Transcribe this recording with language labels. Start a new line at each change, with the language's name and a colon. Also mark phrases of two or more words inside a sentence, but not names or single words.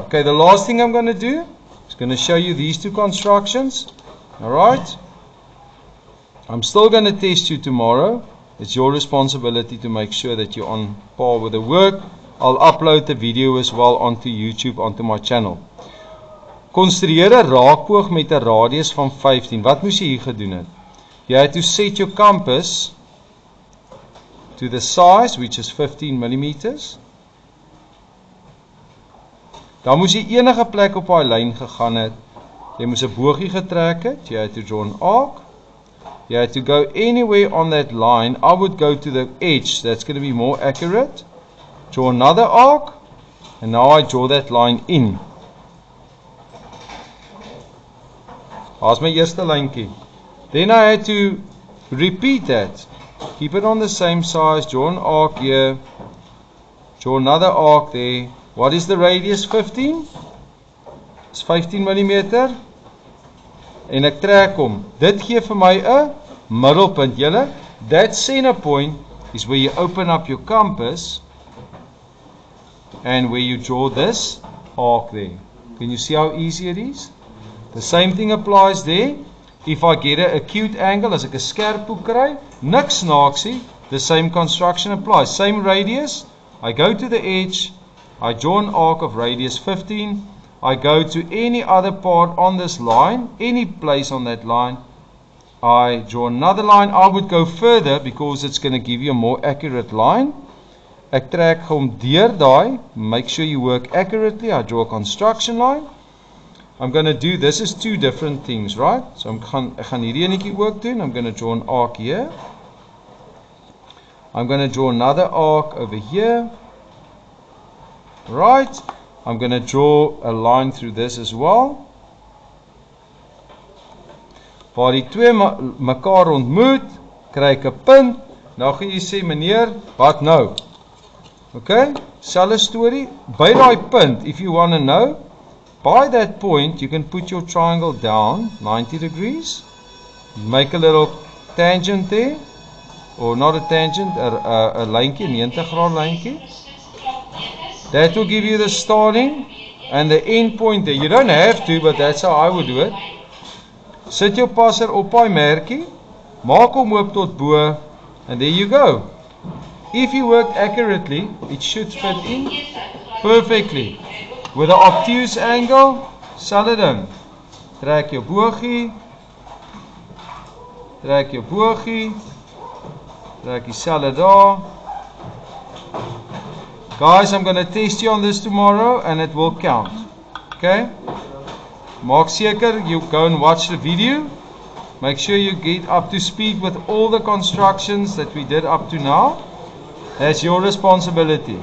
English: Okay, the last thing I'm going to do is going to show you these two constructions. Alright? I'm still going to test you tomorrow. It's your responsibility to make sure that you're on par with the work. I'll upload the video as well onto YouTube, onto my channel.
Afrikaans: Konstrueer 'n raakboog met 'n radius van 15. Wat moes jy hier gedoen het?
English: You had to set your compass to the size, which is 15 millimeters.
Afrikaans: Dan moes jy enige plek op daai lyn gegaan het. Jy moes 'n boogie getrek het.
English: You had to draw an arc. You had to go anywhere on that line. I would go to the edge. That's going to be more accurate. Draw another arc. And now I draw that line in.
Afrikaans: Daar's my eerste lyntjie.
English: Then I had to repeat that. Keep it on the same size. Draw an arc here. Draw another arc there. What is the radius? 15? It's 15 millimeter.
Afrikaans: En ek trek hom. Dit gee vir my 'n middelpunt. Julle,
English: that center point is where you open up your compass and where you draw this arc there. Can you see how easy it is? The same thing applies there. If I get an acute angle,
Afrikaans: as ek 'n skerp hoek kry, niks snaaksie,
English: the same construction applies. Same radius, I go to the edge, I draw an arc of radius 15, I go to any other part on this line, any place on that line, I draw another line. I would go further because it's going to give you a more accurate line.
Afrikaans: Ek trek hom deur daai,
English: make sure you work accurately. I draw a construction line. I'm going to do, this is two different things, right?
Afrikaans: So ek gaan hierdie enetjie ook doen.
English: I'm going to draw an arc here. I'm going to draw another arc over here. Right? I'm going to draw a line through this as well.
Afrikaans: Waar die twee mekaar ontmoet, kry ek 'n punt. Nou gaan jy sê, meneer, wat nou? Okay? Selfe storie. By daai punt,
English: if you want to know, by that point, you can put your triangle down 90 degrees. Make a little tangent there. Or not a tangent, a lyntjie,
Afrikaans: 90-graad lyntjie.
English: That will give you the starting and the end point there. You don't have to, but that's how I would do it.
Afrikaans: Sit jou passer op daai merkie, maak hom oop tot bo,
English: and there you go. If you work accurately, it should fit in perfectly. With an obtuse angle,
Afrikaans: sal dit in. Trek jou bogie, trek dieselfde daar.
English: Guys, I'm going to test you on this tomorrow and it will count. Okay?
Afrikaans: Maak seker
English: you go and watch the video. Make sure you get up to speed with all the constructions that we did up to now. That's your responsibility.